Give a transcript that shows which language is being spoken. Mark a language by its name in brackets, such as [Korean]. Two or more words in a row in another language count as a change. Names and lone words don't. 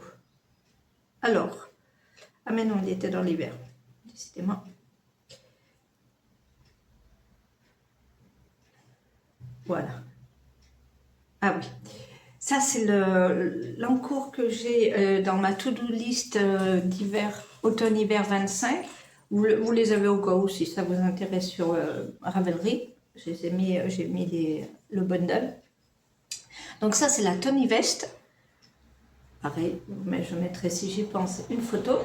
[French] Alors, ah mais non, il était dans l'hiver, décidément. Voilà. Ah oui, ça c'est l'encours que j'ai dans ma [English] to-do list [French] d'hiver, automne-hiver 25. Vous les avez au cas où si ça vous intéresse sur Ravelry. J'ai mis le bundle. Donc ça c'est la Tony Vest. Pareil, mais je mettrai si j'y pense une photo.